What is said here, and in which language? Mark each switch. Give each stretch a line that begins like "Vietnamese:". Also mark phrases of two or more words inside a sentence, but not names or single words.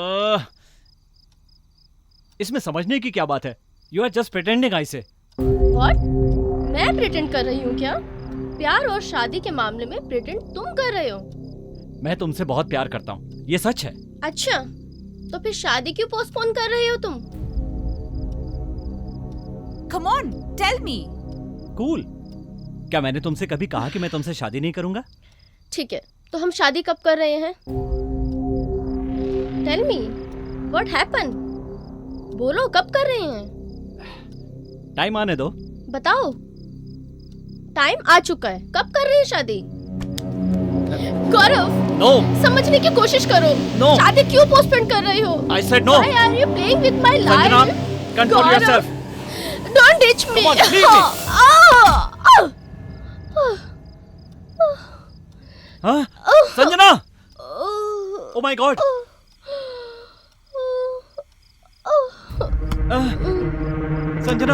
Hindi: इसमें समझने की क्या बात है?
English: You are just pretending, I say.
Hindi: व्हाट? मैं प्रिटेंड कर रही हूँ क्या? प्यार और शादी के मामले में प्रिटेंड तुम कर रहे हो। मैं तुमसे बहुत प्यार करता हूँ, ये सच है। अच्छा, तो फिर शादी क्यों पोस्टपोन कर रहे हो तुम?
English: Come on, tell me.
Hindi: कूल। क्या मैंने तुमसे कभी कहा कि मैं तुमसे शादी नहीं करूंगा? ठीक है, तो हम शादी कब कर रहे हैं?
English: Tell me, what happen?
Hindi: बोलो, कब कर रहे हैं? टाइम आने दो। बताओ। टाइम आ चुका है, कब कर रहे हैं शादी? गौरव, नो। समझने की कोशिश करो। No. शादी क्यों पोस्टपोन कर रहे हो?
English: I said no. Why are you playing with my life? संजना, control Gaurav, yourself. Don't ditch me. Come on, leave me.
Hindi: हाँ? संजना!
English: Oh my God!
Hindi: संजना!